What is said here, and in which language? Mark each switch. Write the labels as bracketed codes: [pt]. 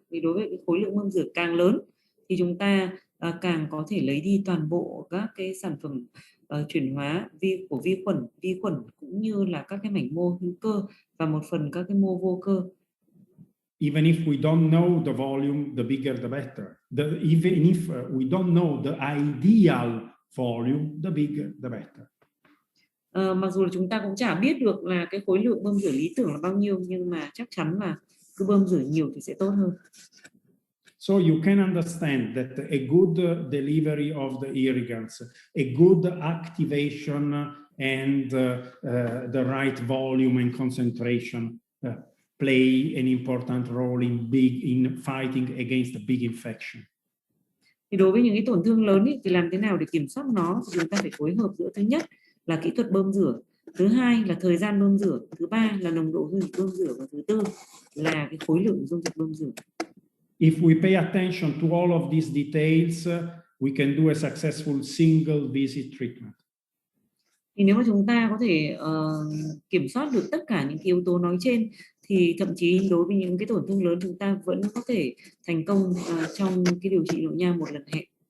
[vi] Thì đối với cái khối lượng bơm rửa càng lớn thì chúng ta càng có thể lấy đi toàn bộ các cái sản phẩm chuyển hóa của vi khuẩn cũng như là các cái mảnh mô hữu cơ và một phần các cái mô vô cơ. [en] Even if we don't know the volume, the bigger the better. Even if we don't know the ideal volume, the bigger the better. [vi] Mặc dù là chúng ta cũng chả biết được là cái khối lượng bơm rửa lý tưởng là bao nhiêu, nhưng mà chắc chắn là cứ bơm rửa nhiều thì sẽ tốt hơn. [en] So you can understand that a good delivery of the irrigants, a good activation and the right volume and concentration play an important role in fighting against a big infection. [vi] Thì đối với những cái tổn thương lớn thì làm thế nào để kiểm soát nó? Thì chúng ta phải phối hợp giữa thứ nhất là kỹ thuật bơm rửa, thứ hai là thời gian bơm rửa, thứ ba là nồng độ dung dịch bơm rửa và thứ tư là cái khối lượng dung dịch bơm rửa. [en] If we pay attention to all of these details, we can do a successful single visit treatment. [vi] Thì nếu mà chúng ta có thể kiểm soát được tất cả những cái yếu tố nói trên thì thậm chí đối với những cái tổn thương lớn chúng ta vẫn có thể thành công trong cái điều trị nội nha một lần hẹn.